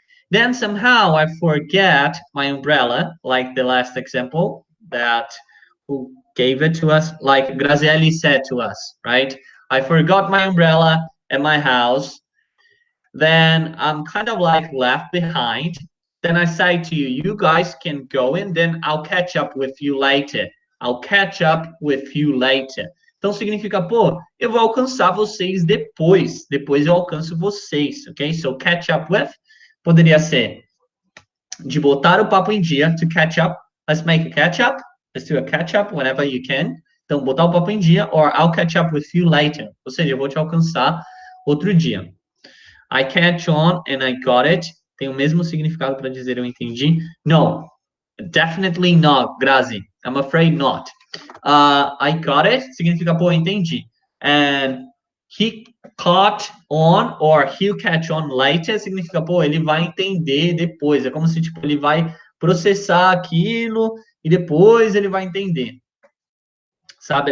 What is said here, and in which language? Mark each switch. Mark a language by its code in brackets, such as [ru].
[en] Then somehow I forget my umbrella, like the last example that who gave it to us, like Grazielli said to us, right? I forgot my umbrella at my house. Then I'm kind of like left behind. Then I say to you, you guys can go in, then I'll catch up with you later. I'll catch up with you later. [pt] Então significa, pô, eu vou alcançar vocês depois. Depois eu alcanço vocês, ok? [en] So catch up with [pt] poderia ser de botar o papo em dia, [en] to catch up. Let's make a catch up. Let's do a catch up whenever you can. [pt] Então, botar o papo em dia, [en] or I'll catch up with you later. [pt] Ou seja, eu vou te alcançar outro dia. [en] I catch on and I got it. [pt] Tem o mesmo significado para dizer eu entendi? [en] No, definitely not, Grazi. I'm afraid not. I got it [pt] significa, pô, entendi. [en] And he caught on or he'll catch on later [pt] significa, pô, ele vai entender depois. É como se, tipo, ele vai processar aquilo e depois ele vai entender. Sabe?